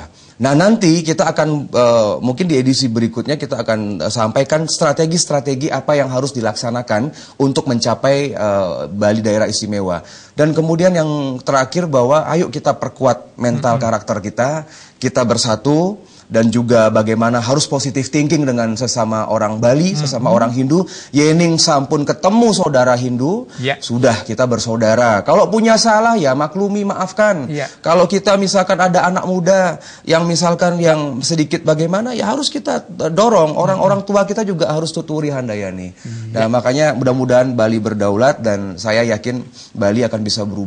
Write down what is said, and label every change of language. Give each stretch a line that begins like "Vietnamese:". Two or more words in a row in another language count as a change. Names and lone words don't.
Indonesian: Nah, nanti kita akan mungkin di edisi berikutnya kita akan sampaikan strategi-strategi apa yang harus dilaksanakan untuk mencapai Bali daerah istimewa. Dan kemudian yang terakhir bahwa ayo kita perkuat mental karakter kita bersatu. Dan juga bagaimana harus
English: positive thinking
Indonesian: dengan sesama orang Bali, sesama orang Hindu.
Balinese: Yening sampun ketemu saudara Hindu,
Indonesian: sudah kita bersaudara. Kalau punya salah ya maklumi, maafkan. Kalau kita misalkan ada anak muda yang misalkan yang sedikit bagaimana, ya harus kita dorong. Orang-orang tua kita juga harus
Javanese: tuturi handayani.
Indonesian: Nah, makanya mudah-mudahan Bali berdaulat dan saya yakin Bali akan bisa berubah.